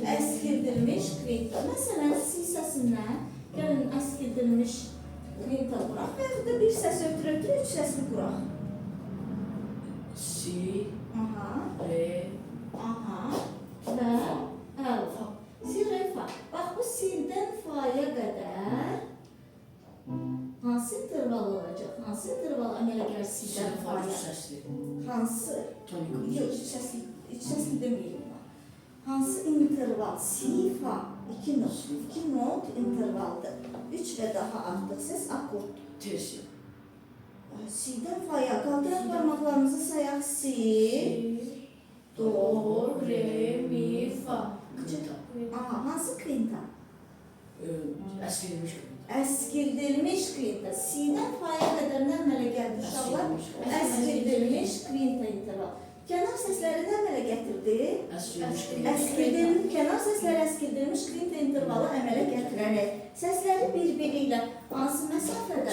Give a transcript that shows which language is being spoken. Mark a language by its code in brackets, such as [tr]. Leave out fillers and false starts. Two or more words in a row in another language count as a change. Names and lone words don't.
[az] Əskildilmiş kvint. Məsələn, si səsindən gəlin əskildilmiş kvintə quraq və yaxud da bir səs ötürə-ötürə üç səsli quraq. Si, Re, və əl, fa. Si, re, fa. Bax, bu si'dən fa'ya qədər hansı interval olacaq? Hansı interval əmələ gəlir si'dən fa'ya? Hansı? Yox, üç səsli deməyim. Hansı interval? Si, fa. İki not intervaldır. Üç və daha artıq səs akorddur. tersi. Si'dən fa'ya qaldıraq barmaqlarımızı sayaq. Si, do, re, mi, fa. Kvinta. Hansı kvinta? Əskildilmiş kvinta. Əskildilmiş kvinta. Si'dən fa'ya qədər nə əmələ gəldi uşaqlar? Əskildilmiş kvinta interval. Kənar səsləri nə əmələ gətirdi? Kənar səsləri əskildilmiş kvint intervalı əmələ gətirərək səsləri bir-biri ilə hansı məsafədə?